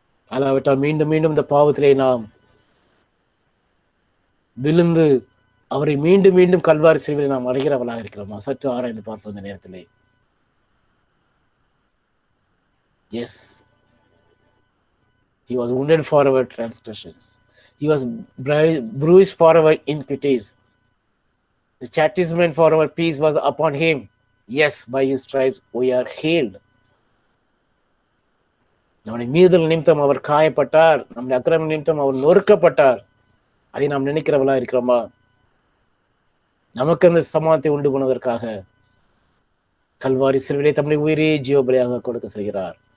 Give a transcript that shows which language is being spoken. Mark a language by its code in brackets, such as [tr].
[ta] அல்லாவிட்டால் மீண்டும் மீண்டும் இந்த பாவத்திலே நாம் விழுந்து அவரை மீண்டும் மீண்டும் கல்வாரி சிலுவையில் நாம் அடைகிறவர்களாக இருக்கிறோமா? சற்று ஆராய்ந்து பார்ப்போம் இந்த நேரத்திலே. [en] Yes, he was wounded for our transgressions, he was bruised for our iniquities, the chastisement for our peace was upon him, yes, by his stripes we are healed. [ta] நம்முடைய மீறுதல் நிமித்தம் அவர் காயப்பட்டார், நம்முடைய அக்கிரமம் நிமித்தம் அவர் நொறுக்கப்பட்டார். அதை நாம் நினைக்கிறவளா இருக்கிறோமா? நமக்கு அந்த சமாதானத்தை உண்டு பண்ணுவதற்காக கல்வாரி சிலுவையிலே தம்முடைய உயிரை ஜீவபலியாக கொடுக்க செய்கிறார்.